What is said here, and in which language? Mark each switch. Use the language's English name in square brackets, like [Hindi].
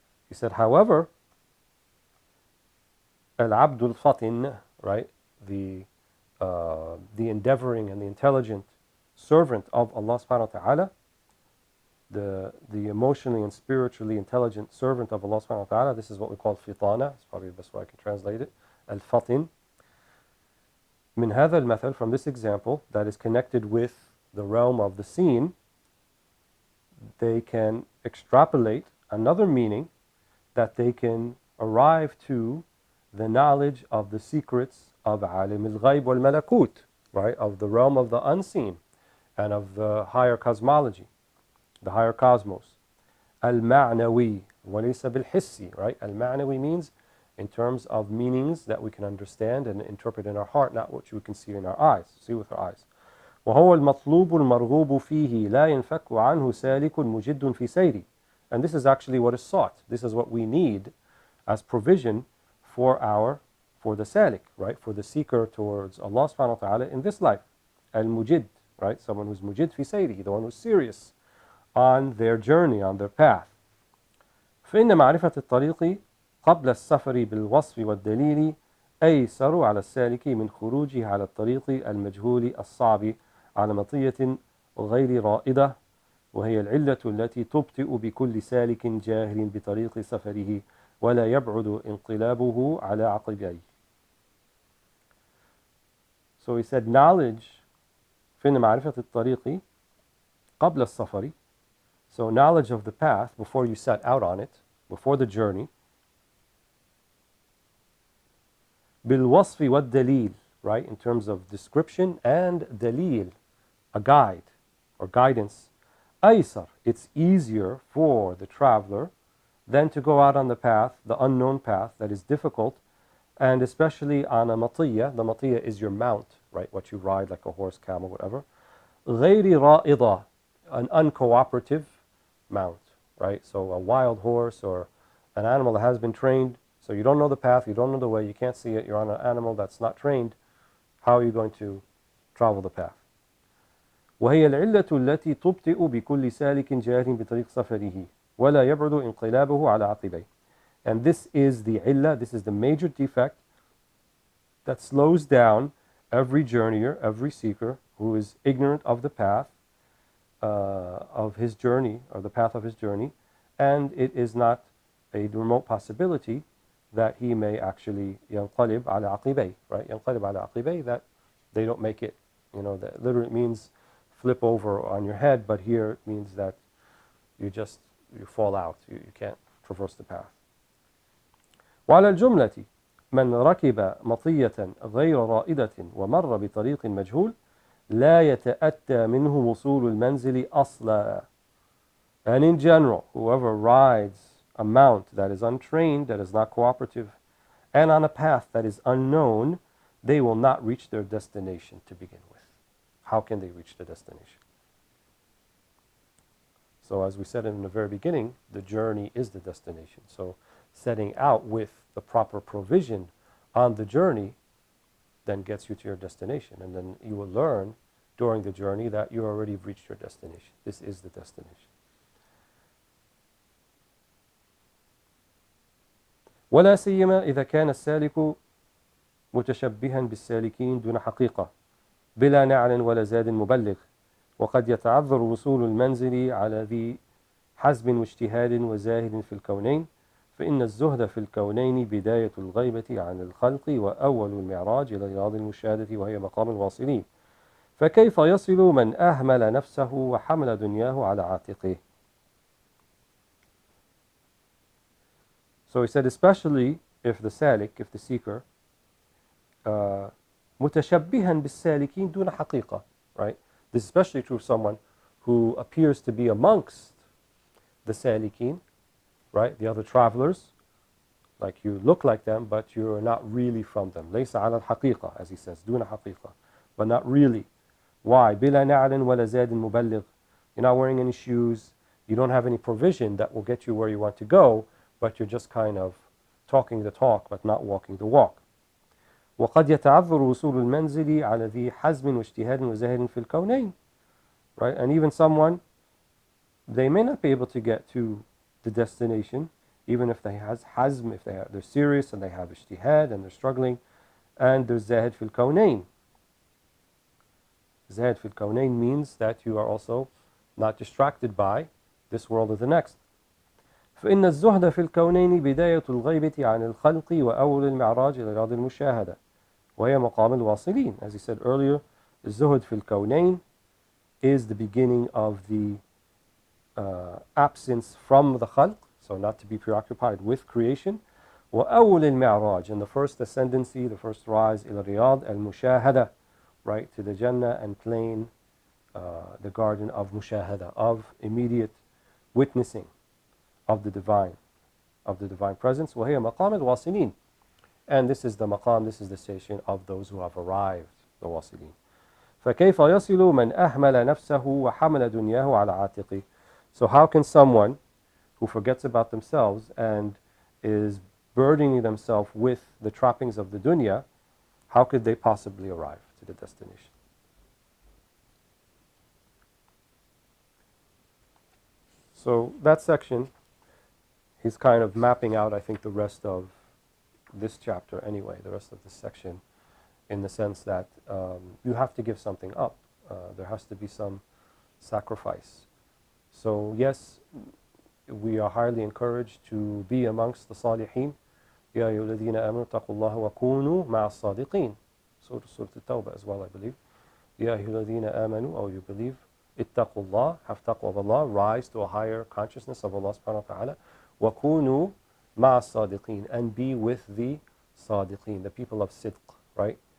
[English] He said, however, [Arabic] العبد الفطن, [English] right, the endeavoring and the intelligent servant of Allah subhanahu wa ta'ala, the emotionally and spiritually intelligent servant of Allah subhanahu wa ta'ala, this is what we call fitana, it's probably the best way I can translate it, al-fatin. [Arabic] من هذا المثل, [English] from this example that is connected with the realm of the seen, they can extrapolate another meaning that they can arrive to the knowledge of the secrets of [Arabic] alim al-ghayb wal-malakut, [English] right, of the realm of the unseen and of the higher cosmology, the higher cosmos. [Arabic] Al-ma'nawi walaysa bil-hissi, [English] right? Al-ma'nawi means in terms of meanings that we can understand and interpret in our heart, not what we can see in our eyes, see with our eyes. [Arabic] وهو المطلوب المرغوب فيه لا ينفك عنه سالك مجد في سيره. [English] And this is actually what is sought. This is what we need as provision for the salik, right? For the seeker towards Allah subhanahu wa ta'ala in this life. Al-mujid, right? Someone who's [Arabic] mujid fi sayrihi, [English] the one who's serious on their journey, on their path. [Arabic] فإن معرفة الطريق قبل السفر بالوصف والدليل أيسر على السالك من خروجه على الطريق المجهول الصعب على مطية غير رائدة وهي العلة التي تبطئ بكل سالك جاهل بطريق سفره ولا يبعد انقلابه على عقبيه. [English] So he said knowledge [Arabic] فإن معرفة الطريق قبل السفر, [English] so knowledge of the path before you set out on it, before the journey, [Arabic] بالوصف والدليل, [English] right, in terms of description and dalil, a guide or guidance. أيسر, it's easier for the traveler than to go out on the path, the unknown path that is difficult, and especially on a matiyya. The matiyya is your mount, right, what you ride like a horse, camel, whatever. [Arabic] غير رائضة, [English] an uncooperative mount, right? So a wild horse or an animal that has been trained, so you don't know the path, you don't know the way, you can't see it, you're on an animal that's not trained, how are you going to travel the path? [Arabic] وهي العلة التي تبطئ بكل سالك جاهل بطريق سفره ولا يبعد انقلابه على عقبيه. [English] And this is the illah, this is the major defect that slows down every journeyer, every seeker who is ignorant of the path of his journey, or the path of his journey, and it is not a remote possibility that he may actually [Arabic] ينقلب على عقبيه, [English] right? [Arabic] ينقلب على عقبيه, [English] that they don't make it, that literally means flip over on your head, but here it means that you fall out, you can't traverse the path. [Arabic] وعلى الجملة من ركب مطية غير رائدة ومر بطريق مجهول لا يتأتى منه وصول المنزل أصلا. [English] And in general, whoever rides a mount that is untrained, that is not cooperative, and on a path that is unknown, they will not reach their destination to begin with. How can they reach the destination? So as we said in the very beginning, the journey is the destination. So setting out with the proper provision on the journey then gets you to your destination. And then you will learn during the journey that you already reached your destination. This is the destination. [Arabic] ولا سيما إذا كان السالك متشبها بالسالكين دون حقيقة بلا نعل ولا زاد مبلغ، وقد يتعذر وصول المنزل على ذي حزم واجتهاد وزاهد في الكونين، فإن الزهد في الكونين بداية الغيبة عن الخلق وأول المعراج إلى رياض المشاهدة وهي مقام الواصلين، فكيف يصل من أهمل نفسه وحمل دنياه على عاتقه. [English] So he said, especially if the salik, if the seeker, [Arabic] متشبها بالسالكين دون حقيقة, [English] right? This is especially true of someone who appears to be amongst the salikin, right? The other travelers, like you look like them, but you're not really from them. [Arabic] ليس على الحقيقة, [English] as he says, [Arabic] دون حقيقة, [English] but not really. Why? [Arabic] بلا نعل ولا زاد مبلغ. [English] You're not wearing any shoes. You don't have any provision that will get you where you want to go, but you're just kind of talking the talk, but not walking the walk. [Arabic] وقد يتعذر وصول المنزل على ذي حزم واجتهاد وزاهد في الكونين. [English] Right? And even someone, they may not be able to get to the destination, even if they have hazm, if they're serious and they have ijtihad and they're struggling, and there's [Arabic] zahid fil kawnayn. Zahid fil kawnayn [English] means that you are also not distracted by this world or the next. [Arabic] فإن الزهد في الكونين بداية الغيبة عن الخلق وأول المعراج إلى رياض المشاهدة وهي مقام الواصلين. [English] As he said earlier, [Arabic] الزهد في الكونين [English] is the beginning of the absence from the khalq, so not to be preoccupied with creation. [Arabic] وأول المعراج, [English] and the first ascendancy, the first rise [Arabic] إلى رياض المشاهدة, [English] right, to the Jannah and plain, the garden of mushahada, of immediate witnessing of the divine presence. [Arabic] وهي مقام الواصلين, [English] and this is the maqam, this is the station of those who have arrived, the wasilin. [Arabic] فكيف يصل من أهمل نفسه وحمل دنياه على عاتقه. [English] So how can someone who forgets about themselves and is burdening themselves with the trappings of the dunya, how could they possibly arrive to the destination? So that section, he's kind of mapping out, I think, the rest of this chapter anyway, the rest of this section, in the sense that you have to give something up. There has to be some sacrifice. So yes, we are highly encouraged to be amongst the salihin. [Arabic] يا أيها الذين آمنوا اتقوا الله وكونوا مع الصادقين. [English] Surah At-Tawbah as well, I believe. [Arabic] يا أيها الذين آمنوا, [English] oh, you believe, [Arabic] اتقوا الله, [English] have taqwa of Allah, rise to a higher consciousness of Allah subhanahu wa ta'ala. [Arabic] وكونوا مع الصادقين, [English] and be with the صادقين, the people of sidq, right?